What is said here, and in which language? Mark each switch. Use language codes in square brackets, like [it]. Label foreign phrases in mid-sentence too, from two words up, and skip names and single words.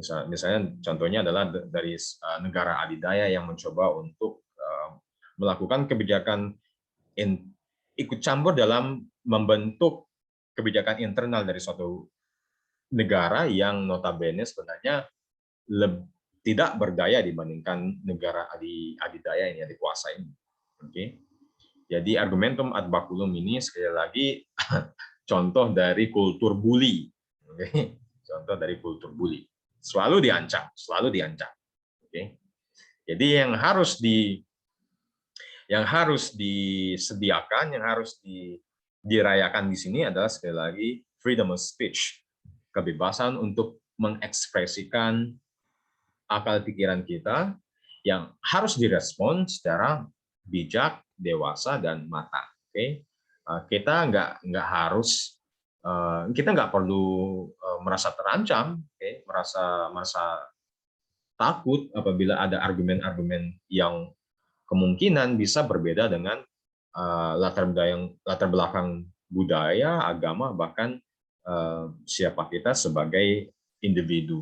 [id] Misalnya contohnya adalah dari negara adidaya yang mencoba untuk melakukan kebijakan ikut campur dalam membentuk kebijakan internal dari suatu negara yang notabene sebenarnya tidak berdaya dibandingkan negara adidaya yang dikuasai. Oke. Jadi [la] argumentum ad baculum [id] ini sekali lagi contoh dari kultur bully. Oke. Contoh dari kultur bully. Selalu diancam, selalu diancam. Oke. Jadi yang harus disediakan, yang harus dirayakan di sini adalah sekali lagi [en] freedom of speech, [id] kebebasan untuk mengekspresikan akal pikiran kita yang harus direspon secara bijak, dewasa, dan matang. Oke, kita nggak perlu merasa terancam, merasa takut apabila ada argumen-argumen yang kemungkinan bisa berbeda dengan latar belakang budaya, agama, bahkan siapa kita sebagai individu.